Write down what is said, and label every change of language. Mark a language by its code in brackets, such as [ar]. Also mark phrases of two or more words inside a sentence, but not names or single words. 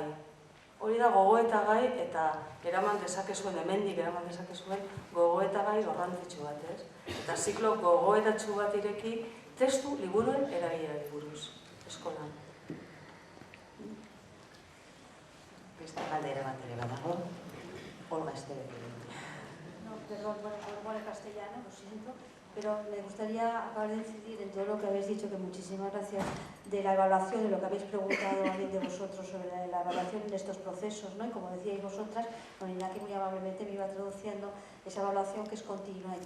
[eu] Hori da gogoeta gai eta eraman dezakezuen, hemendik eraman dezakezuen gogoeta gai garrantzitsu bat, ez? Eta ziklo gogoetatxu bat ireki testu liburuen erabilerari buruz, eskolan. Beste galdera bat ere badago, Olga Estebek. [es] No, perdón, vuelvo al castellano, lo siento, pero me gustaría acabar de incidir en todo lo que habéis dicho, que muchísimas gracias, de la evaluación, de lo que habéis preguntado a alguien de vosotros sobre la evaluación en estos procesos, ¿no? Y como decíais vosotras, bueno, Iñaki muy amablemente me iba traduciendo esa evaluación que es continua y tal.